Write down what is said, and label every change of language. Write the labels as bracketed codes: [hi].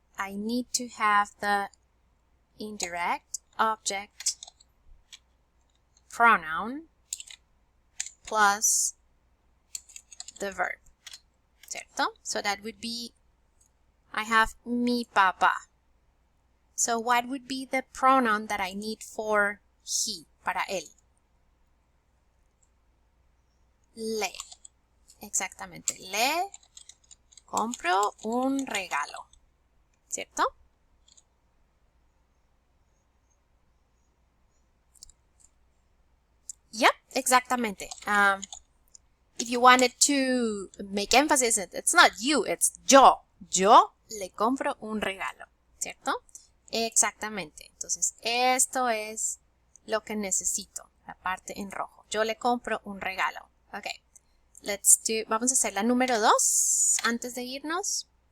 [en] I need to have the indirect object pronoun plus the verb, [es] ¿cierto? [en] So that would be, I have [es] mi papá. [en] So what would be the pronoun that I need for he, [es] para él? Le. Exactamente. Le compro un regalo, ¿cierto? [en] Yep, [es] exactamente. [en] If you wanted to make emphasis, it's not you, it's yo. [es] Yo le compro un regalo, ¿cierto? Exactamente. Entonces, esto es lo que necesito, la parte en rojo. Yo le compro un regalo. Ok. Vamos a hacer la número 2 antes de irnos.